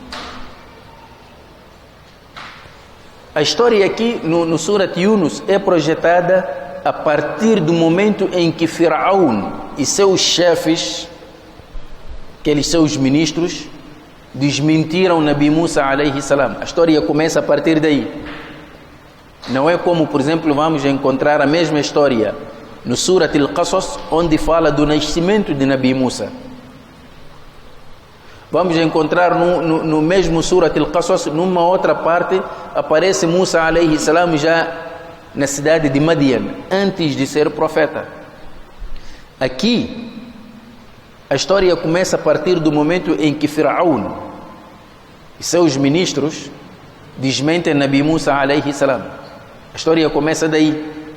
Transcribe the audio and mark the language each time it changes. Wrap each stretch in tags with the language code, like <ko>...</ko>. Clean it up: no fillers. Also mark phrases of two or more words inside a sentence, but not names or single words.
<pt>A história aqui no Surat Yunus é projetada a partir do momento em que Firaun e seus chefes, aqueles seus ministros, desmentiram Nabi Musa</pt> <ar>عليه السلام.</ar> <pt>A história começa a partir daí. Não é como, por exemplo, vamos encontrar a mesma história no Surat al-Qasas, onde fala do nascimento de Nabi Musa. Vamos encontrar no mesmo Surat al-Qasas, numa outra parte, aparece Musa</pt> <ar>عليه السلام</ar> <pt>já na cidade de Madian, antes de ser profeta. Aqui, a história começa a partir do momento em que Firaun e seus ministros desmentem Nabi Musa</pt> <ar>عليه السلام.</ar> <pt>A história começa daí.</pt>